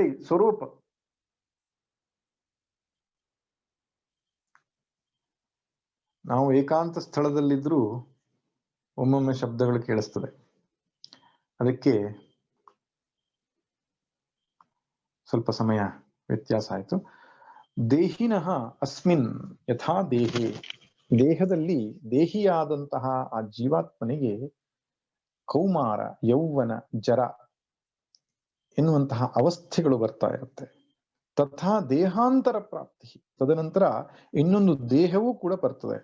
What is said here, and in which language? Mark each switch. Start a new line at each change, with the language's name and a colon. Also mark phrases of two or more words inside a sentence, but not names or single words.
Kannada: ಸ್ವರೂಪ್, ನಾವು ಏಕಾಂತ ಸ್ಥಳದಲ್ಲಿದ್ರೂ ಒಮ್ಮೊಮ್ಮೆ ಶಬ್ದಗಳು ಕೇಳಿಸ್ತದೆ. ಅದಕ್ಕೆ ಸ್ವಲ್ಪ ಸಮಯ ವ್ಯತ್ಯಾಸ ಆಯ್ತು.
Sanskrit: ದೇಹಿನಃ ಅಸ್ಮಿನ್ ಯಥಾ ದೇಹೇ,
Kannada: ದೇಹದಲ್ಲಿ ದೇಹಿಯಾದಂತಹ ಆ ಜೀವಾತ್ಮನಿಗೆ ಕೌಮಾರ, ಯೌವನ, ಜರ ಎನ್ನುವಂತಹ ಅವಸ್ಥೆಗಳು ಬರ್ತಾ ಇರುತ್ತೆ.
Sanskrit: ತಥಾ ದೇಹಾಂತರ ಪ್ರಾಪ್ತಿ,
Kannada: ತದನಂತರ ಇನ್ನೊಂದು ದೇಹವೂ ಕೂಡ ಬರ್ತದೆ.